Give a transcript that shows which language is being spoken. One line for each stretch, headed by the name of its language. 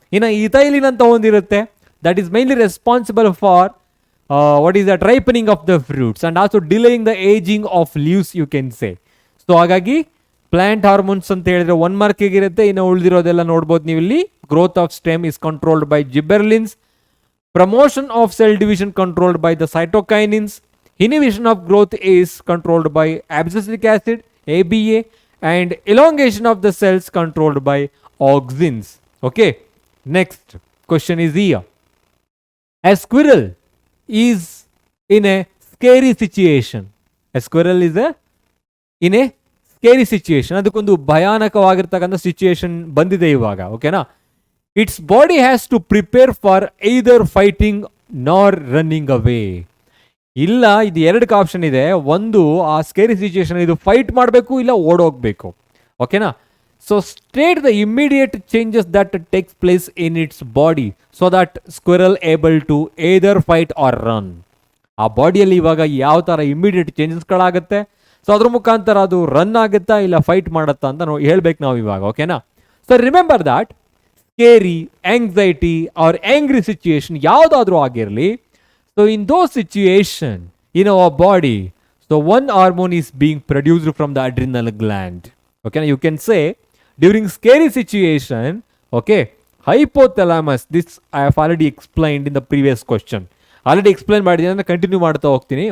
Kannada: ಇನ್ನು ಇಥೈಲಿನ್ ಅಂತ ಒಂದಿರುತ್ತೆ,
English: that is mainly responsible for what is that ripening of the fruits and also delaying the aging of leaves, you can say.
Kannada: So ಹಾಗಾಗಿ plant hormones ಅಂತ ಹೇಳಿದ್ರೆ 1 mark ಇರುತ್ತೆ. ಇನ್ನು ಉಳಿದಿರೋದೆಲ್ಲ ನೋಡ್ಬೋದು ನೀವು ಇಲ್ಲಿ.
English: Growth of stem is controlled by gibberellins, promotion of cell division controlled by the cytokinins, inhibition of growth is controlled by abscisic acid ABA, and elongation of the cells controlled by auxins. Okay, next question is here. A squirrel is in a scary situation. A squirrel is in a scary situation.
Kannada: ಅದಕ್ಕೊಂದು ಭಯಾನಕವಾಗಿರ್ತಕ್ಕಂಥ situation ಬಂದಿದೆ ಇವಾಗ. ಓಕೆನಾ.
English: Its body has to prepare for either fighting nor running away.
Kannada: ಇಲ್ಲ, ಇದು 2 option ಇದೆ. ಒಂದು, ಆ ಸ್ಕೇರಿ ಸಿಚುಯೇಷನ್ ಇದು ಫೈಟ್ ಮಾಡಬೇಕು, ಇಲ್ಲ ಓಡೋಗ್ಬೇಕು. ಓಕೆನಾ.
English: So state the immediate changes that takes place in its body so that squirrel able to either fight or run.
Kannada: ಆ ಬಾಡಿಯಲ್ಲಿ ಇವಾಗ ಯಾವ ಥರ ಇಮಿಡಿಯೇಟ್ ಚೇಂಜಸ್ಗಳಾಗುತ್ತೆ, ಸೊ ಅದ್ರ ಮುಖಾಂತರ ಅದು ರನ್ ಆಗುತ್ತಾ ಇಲ್ಲ ಫೈಟ್ ಮಾಡುತ್ತಾ ಅಂತ ಹೇಳ್ಬೇಕು ನಾವು ಇವಾಗ. ಓಕೆನಾ.
English: so remember that scary, anxiety or angry situation
Kannada: ಯಾವುದಾದ್ರೂ ಆಗಿರಲಿ,
English: so in those situation in our body, so one hormone is being produced from the adrenal gland. Okay, you can say during scary situation, okay, hypothalamus, this I have already explained in the previous question.
Kannada: Already explained ಮಾಡಿದ್ದೀನಿ, continue ಮಾಡ್ತಾ ಹೋಗ್ತೀನಿ.